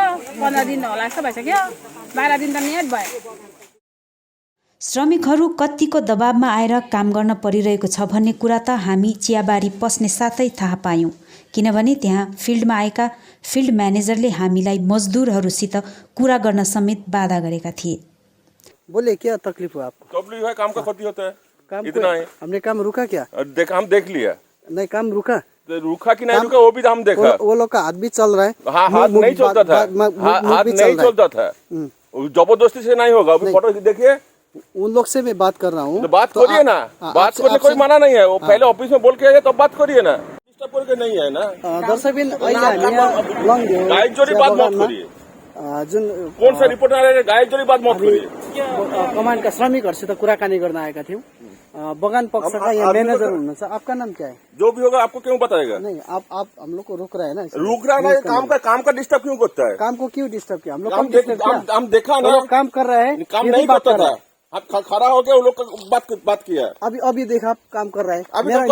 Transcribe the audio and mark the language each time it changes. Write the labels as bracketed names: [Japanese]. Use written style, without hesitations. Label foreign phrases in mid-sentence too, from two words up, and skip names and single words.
[Nepali] 15 दिन होला जस्तो भइसक्यो, 12 दिन त नेट भयो। श्रमिकहरू कतिको दबावमा आएर काम गर्न परिरहेको छ भन्ने कुरा त हामी चियाबारी पस्ने साथै थाहा पायौँ। किनभने त्यहाँ फिल्डमा आएका फिल्ड म्यानेजरले हामीलाई मजदुरहरूसित कुरा गर्न समेत बाधा गरेका थिए। [Hindi] बोले क्या तकलीफ हो आपको? तकलीफ है, काम का क्षति होता है, काम इतना है। हमने काम रुका क्या? हम देख लिया, नहीं काम रुका। रुका कि नहीं रुका वो भी हम देखा। वो लोग का हाथ भी चल रहा है। हाँ, हाथ नहीं चलता था, हाथ नहीं चलता था, जबरदस्ती से नहीं होगा। अभी फोटो देखिए, उन लोग से मैं बात कर रहा हूँ। तो बात करिए ना, बात करने कोई मना नहीं है। वो पहले ऑफिस में बोल के आए तब बात करिए ना, डिस्टर्ब करके नहीं है ना। [Nepali] दर्शकबिन अहिले हामी [Hindi] गायक जोड़ी बात मत करिए। [Nepali] जुन [Hindi] कौन सा रिपोर्ट आ रहा है, गायक जोड़ी बात मत करिए। [Nepali] कमानका श्रमिकहरूसित कुराकानी गर्न आएका थियौँ। बगान पक्षका यहाँ मैनेजर हुनुहुन्छ। [Hindi] आपका नाम क्या है? जो भी होगा आपको क्यों बताएगा? नहीं, आप हम लोग को रोक रहा है ना। रुक रहा है, काम का डिस्टर्ब क्यों करता है? काम को क्यों डिस्टर्ब किया? हम लोग हम देखा ना, काम कर रहे हैं, काम नहीं करता था। आप खड़ा होके वो लोग का बात किया है। अभी देखा आप काम कर रहा है, अभी मेरा